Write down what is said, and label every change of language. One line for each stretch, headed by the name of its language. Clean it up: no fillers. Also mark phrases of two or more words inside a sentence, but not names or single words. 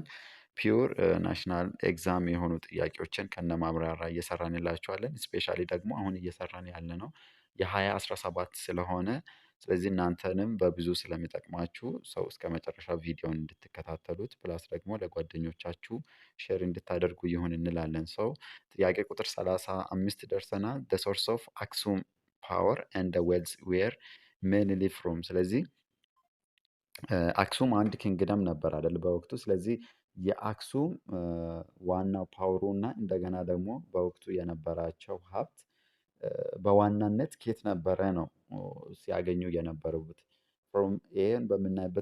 English: pure national exam
Amharic: የሆኑ ጥያቄዎችን ከነ ማብራሪያ እየሰራንላችኋለን። ስፔሻሊ ደግሞ አሁን እየሰራን ያለነው የ2017 ስለሆነ ስለዚህ እናንተንም በብዙ ስለሚጠቅማችሁ ሰው እስከ መጨረሻው ቪዲዮን እንድትከታተሉት ፕላስ ደግሞ ለጓደኞቻችሁ ሼር እንድታደርጉ ይሁን እንላለን። ሰው ጥያቄ ቁጥር 35 ደርሰናል።
English: the source of
Amharic: አክሱም ፓወር
English: and the wealth were mainly from
Amharic: ስለዚህ አክሱም አንድ ኪንግደም ነበር አይደል በወቅቱ። ስለዚህ የአክሱም ዋናው ፓወሩ እና እንደገና ደግሞ በወቅቱ የነበራቸው ሀብት በዋናነት ኬት ነበረ ነው ሲያገኙ የነበሩት።
English: from an
Amharic: በምናይበት